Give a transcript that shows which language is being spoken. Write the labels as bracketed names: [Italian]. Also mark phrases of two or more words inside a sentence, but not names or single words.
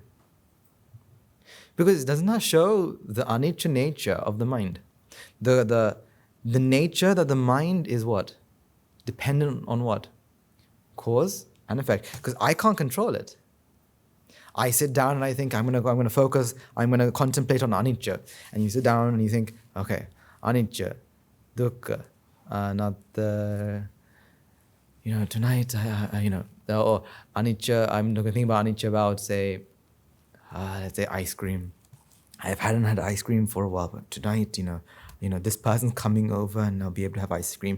[English] Because doesn't that show the anicca nature of the mind? The nature that the mind is what? Dependent on what? Cause and effect. Because I can't control it. I sit down and I think I'm gonna focus, I'm gonna contemplate on anicca. And you sit down and you think, [Pali] okay, anicca, dukkha, [English] not the, tonight, or anicca, I'm gonna think about anicca about, say, let's say ice cream. I hadn't had ice cream for a while, but tonight, this person's coming over and I'll be able to have ice cream.